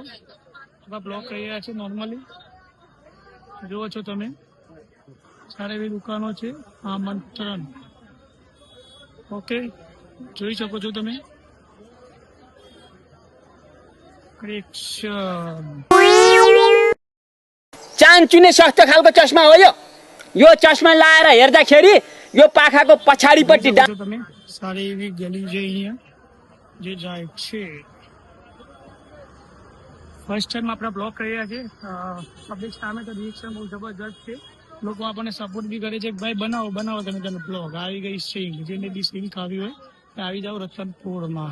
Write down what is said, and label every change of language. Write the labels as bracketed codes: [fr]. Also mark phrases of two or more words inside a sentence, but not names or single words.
[gu] બ્લોક કરી રહ્યા છે નોર્મલી, જુઓ છો તમે। સારી એવી દુકાનો છે. આમંત્રણ. ઓકે, જોઈ શકો છો તમે. કલેક્શન. [ne] चान्चुने सस्तो खालको चस्मा हो यो चस्मा लाएर हेर्दाखेरि यो पाखाको पछाडिपट्टि [gu] જોઈ શકો છો તમે સારી એવી ગલી છે અહીંયા જે જાય છે. [en] first time [gu] આપણા બ્લોગ કરી રહ્યા છે. પબ્લિક સામે તો રિએક્શન બહુ જબરજસ્ત છે. લોકો આપણને સપોર્ટ બી કરે છે કે ભાઈ બનાવો બનાવો તમે તેનો બ્લોગ. આવી ગઈ સિંગ, જેને બી સિંગ ખાવી હોય તે આવી જાઓ રતનપુરમાં.